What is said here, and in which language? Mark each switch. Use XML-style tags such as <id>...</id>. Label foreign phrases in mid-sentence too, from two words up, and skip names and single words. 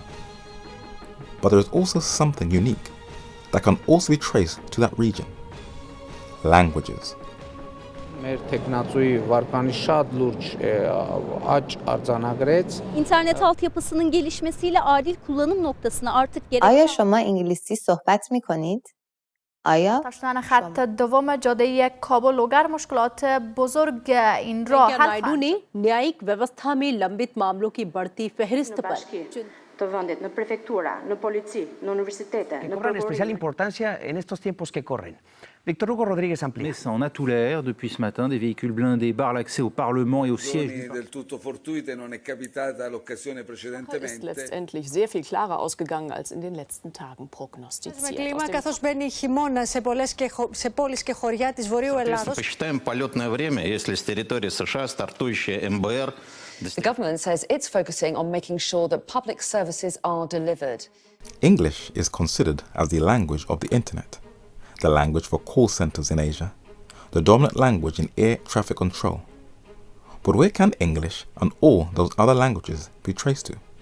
<en>But there is also something unique that can also be traced to that region: languages.</en> <tr>İnternet altyapısının gelişmesiyle adil kullanım noktasına artık</tr> <fa>آیا شما انگلیسی صحبت می‌کنید؟ آیا داشتن خط دوم جاده کابل و مشکلات بزرگ این راه</fa> <hi>नायडू ने न्यायिक व्यवस्था में लंबित मामलों की बढ़ती फहरिस्त पर</hi> <es>que cobran especial importancia en estos tiempos que corren. Víctor Hugo Rodríguez amplía.</es> <fr>Mais ça en a tout l'air. Depuis ce matin, des véhicules blindés barrent l'accès au Parlement et au siège.</fr> <it>del tutto fortuite, non è capitata l'occasione</it> <de>ist</de> <it>precedentemente.</it> <de>letztendlich sehr viel klarer ausgegangen als in den letzten Tagen prognostiziert.</de> <el>Κλίμα καθώς μπαίνει χειμώνα σε πόλεις και χωριά της Βορείου Ελλάδος.</el> <ru>Посчитаем полетное время, если с территории США стартующая МБР.</ru> <en>The government says it's focusing on making sure that public services are delivered. English is considered as the language of the internet, the language for call centers in Asia, the dominant language in air traffic control. But where can English and all those other languages be traced to?</en>